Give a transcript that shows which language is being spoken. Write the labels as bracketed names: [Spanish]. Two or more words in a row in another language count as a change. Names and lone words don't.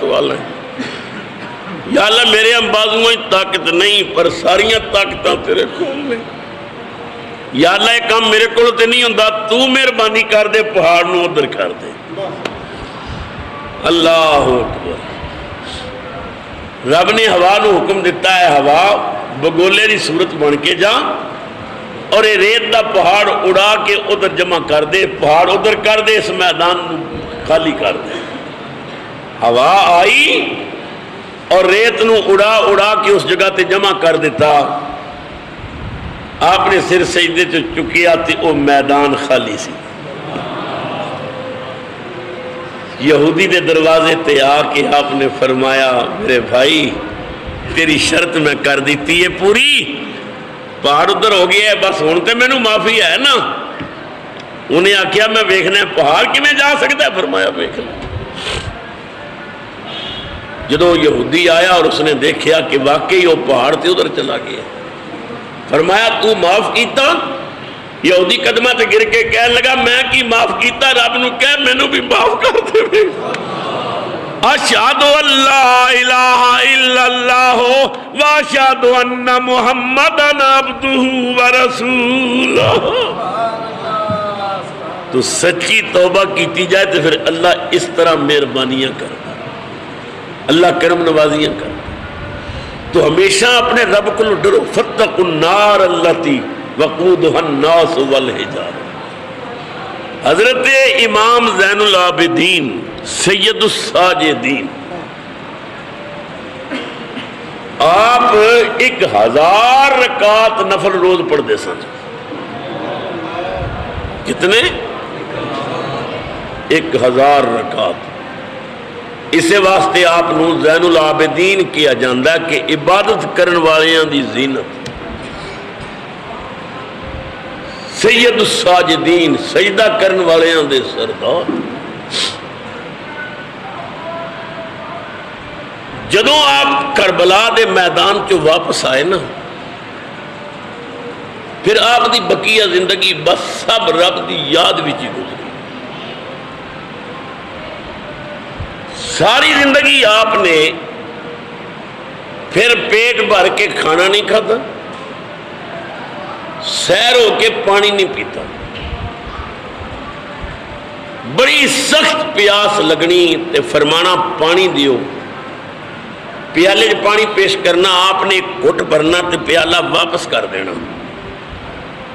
[Punjabi] والا ہے، یا اللہ میرے ہم بازویں طاقت نہیں پر ساریاں طاقتاں تیرے کول میں، یا اللہ یہ کام میرے کول تے نہیں ہوندا، تو مہربانی کر دے پہاڑ نو ادھر کر دے۔ [Arabic] اللہ اکبر۔ [Punjabi] رب نے ہوا نو حکم دیتا ہے ہوا بگولے دی صورت بن کے جا اور یہ ریت دا پہاڑ اڑا کے ادھر جمع کر دے، پہاڑ ادھر کر دے، اس میدان خالی کر دے۔ ہوا آئی اور ریت نو اڑا اڑا کے اس جگہ تے جمع کر دیتا، آپ نے سر سجدے تو چکیا تے وہ میدان خالی سی۔ یہودی دے دروازے تے آ کے آپ نے فرمایا میرے بھائی تیری شرط میں کر دیتی ہے پوری، پہاڑ ادھر ہو گیا ہے، بس ہوں تو مینوں معافی ہے نا؟ انہیں آخیا میں ویکھنا پہاڑ کیویں جا سکتا ہے؟ فرمایا ویکھ لے۔ [Urdu] جدو یہودی آیا اور اس نے دیکھا کہ واقعی وہ پہاڑ تے ادھر چلا گیا، فرمایا تو معاف کیتا؟ [Punjabi] یہودی قدمہ تے گر کے کہنے لگا میں کی معاف کیتا؟ رب نو کہہ مینوں بھی معاف کر دے۔ [Arabic] اشہد ان لا الہ الا اللہ واشہد ان محمدن عبدہ ورسولہ۔ [Urdu] تو سچی توبہ کیتی جائے تو پھر اللہ اس طرح مہربانیاں کرتا، اللہ کرم نوازیاں کرتا۔ تو ہمیشہ اپنے رب کو ڈرو، [Arabic] فاتقوا النار التی وقودها الناس والحجارہ۔ [Urdu] حضرت امام زین العابدین سید الساجدین آپ 1000 رکعت نفل روز پڑھتے سن۔ کتنے؟ 1000 رکعت۔ [Punjabi] اسے واسطے آپ نو زین العابدین کیا جاندہ ہے کہ عبادت کرن والیاں دی زینت، سید الساجدین سجدہ کرن والیاں دے سردار۔ جدوں آپ کربلا دے میدان چو واپس آئے نا، پھر آپ دی بقیہ زندگی بس سب رب دی یاد وچ ہی گزری۔ ساری زندگی آپ نے پھر پیٹ بھر کے کھانا نہیں کھاتا، سیر ہو کے پانی نہیں پیتا، بڑی سخت پیاس لگنی تے فرمانا پانی دیو، پیالے پانی پیش کرنا، آپ نے ایک گھٹ بھرنا تے پیالہ واپس کر دینا۔